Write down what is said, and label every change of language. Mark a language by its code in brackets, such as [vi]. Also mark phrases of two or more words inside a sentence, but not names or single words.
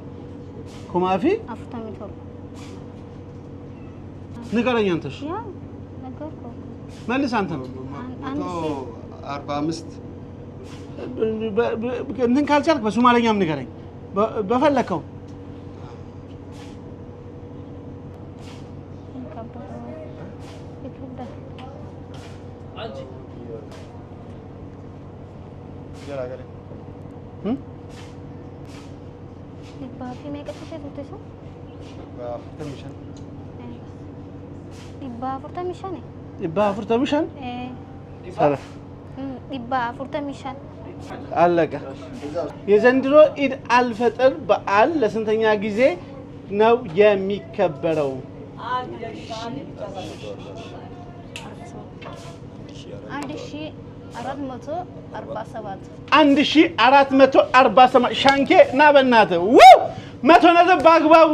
[am] ኩማፊ አፍርተሚቶር ንገረኝ። አንተሽ መልስ። አንተ ነው 45 እንትን ካልቻልክ በሶማሌኛም ንገረኝ በፈለከው። [om] Ibafi meeqa turte isa? 45. 45? 45? Sala. 45 [am] አለቀ። የዘንድሮ ኢድ አልፈጥር በዓል ለስንተኛ ጊዜ ነው የሚከበረው? 1447 ሻንኬ እና በእናትህ 100 ነጥብ በአግባቡ